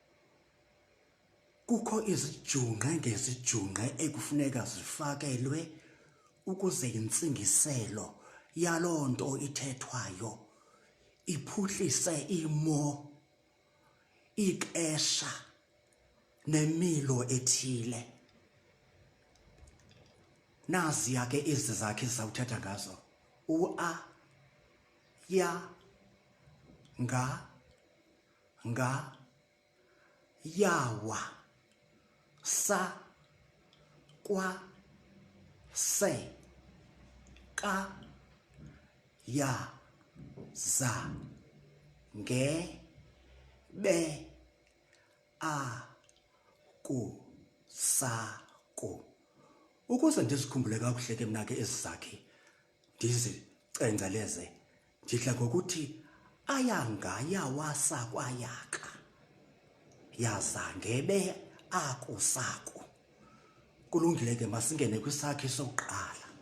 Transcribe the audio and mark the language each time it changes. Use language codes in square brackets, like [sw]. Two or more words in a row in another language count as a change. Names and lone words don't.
[xh] Kukho izijungqe ngezijungqe ekufuneka zifakelwe ukuze intsingiselo yaloo nto ithethwayo iphuhlise imo, ixesha nemilo ethile. Naziya ke ezi zakhi sizawuthetha ngazo. U-A, ya, nga, yawa, sa, kwa, se, ka, ya, za, nge, be, a, ku, sa, ku. Ukuze ndizikhumbule kakuhle ke mna ke ezi zakhi ndizicengceleze, ndidla ngokuthi ayanga, yawasa, kwayaka, yaza, ngebe, aku, saku. Kulungile ke masingene kwisakhi sokuqala.